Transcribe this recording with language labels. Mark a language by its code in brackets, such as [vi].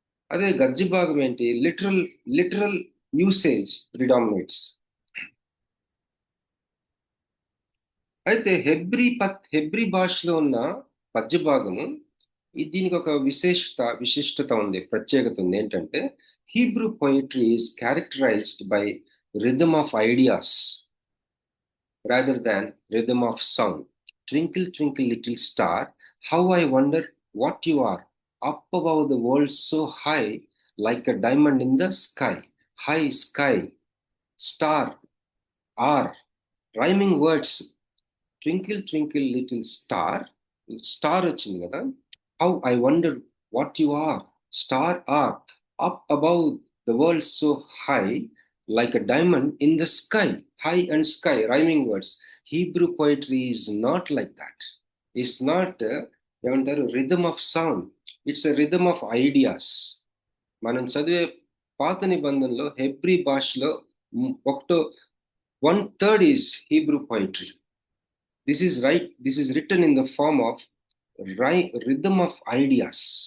[te] అదే గద్య భాగం ఏంటి, [en] Literal usage predominates. [te] అయితే హెబ్రీ భాషలో ఉన్న పద్య భాగము, దీనికి ఒక విశిష్టత ఉంది, ప్రత్యేకత ఉంది. ఏంటంటే [en] Hebrew poetry is characterized by rhythm of ideas rather than rhythm of sound. Twinkle, twinkle, little star, how I wonder what you are, up above the world so high, like a diamond in the sky. High, sky, star, are rhyming words. Twinkle, twinkle, little star [te] వచ్చింది కదా. [en] How I wonder what you are, star, are, up above the world so high, like a diamond in the sky. High and sky, rhyming words. Hebrew poetry is not like that. It's not [te] ఏమంటారు, [en] Rhythm of sound. It's a rhythm of ideas. [te] మనం చదివే పాత నిబంధనలో Hebrew భాషలో ఒకటో 1/3 [en] Is Hebrew poetry. This is written in the form of rhythm of ideas.